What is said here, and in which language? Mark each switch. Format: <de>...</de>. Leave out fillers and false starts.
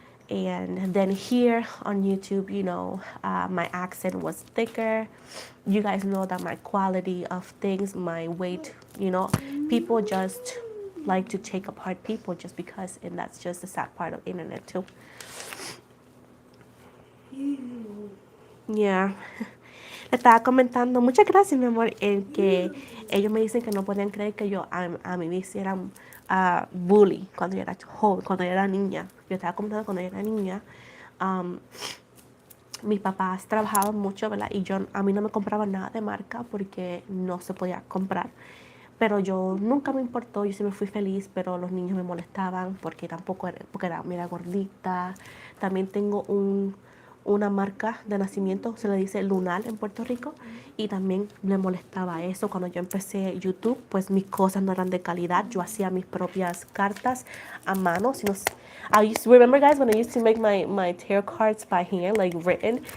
<en>And then here on YouTube, my accent was thicker. You guys know that my quality of things, my weight, people just like to take apart people just because, and that's just the sad part of internet too. Yeah.</en> <es>Le estaba comentando, muchas gracias, mi amor, en que ellos me dicen que no podían creer que a mí me hicieran bully cuando yo era joven, cuando yo era niña. Yo estaba comentando cuando yo era niña. um, Mis papás trabajaban mucho, ¿verdad? Y a mí no me compraban nada de marca porque no se podía comprar. Pero yo nunca me importó, yo siempre fui feliz, pero los niños me molestaban porque porque era gordita. También tengo una marca de nacimiento, se le dice lunar en Puerto Rico, y también me molestaba eso. Cuando yo empecé YouTube, pues mis cosas no eran de calidad. Yo hacía mis propias cartas a mano.</es> <en>I used to remember, guys, when I used to make my tarot cards by hand, like written.</en>